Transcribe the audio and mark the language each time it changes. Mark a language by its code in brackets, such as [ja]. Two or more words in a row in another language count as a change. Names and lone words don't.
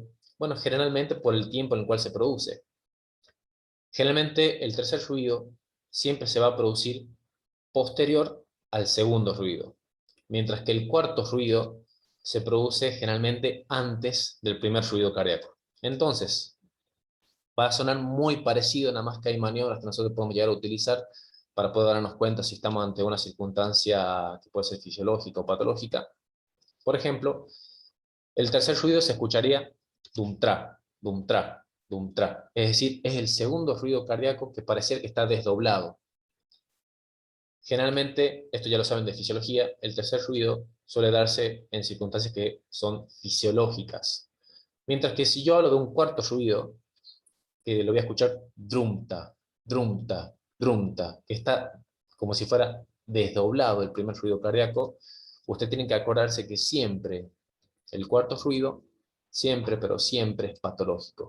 [es] Bueno, generalmente por el tiempo en el cual se produce. Generalmente el tercer ruido siempre se va a producir posterior al segundo ruido, mientras que el cuarto ruido se produce generalmente antes del primer ruido cardíaco. Entonces, va a sonar muy parecido, nada más que hay maniobras que nosotros podemos llegar a utilizar para poder darnos cuenta si estamos ante una circunstancia que puede ser fisiológica o patológica. Por ejemplo, el tercer ruido se escucharía dum tra, dum tra, dum tra. Es decir, es el segundo ruido cardíaco que parece que está desdoblado. Generalmente, esto ya lo saben de fisiología, el tercer ruido suele darse en circunstancias que son fisiológicas. Mientras que si yo hablo de un cuarto ruido, que lo voy a escuchar drumta, drumta, drumta, que está como si fuera desdoblado el primer ruido cardíaco, usted tiene que acordarse que siempre el cuarto ruido, siempre, pero siempre es patológico.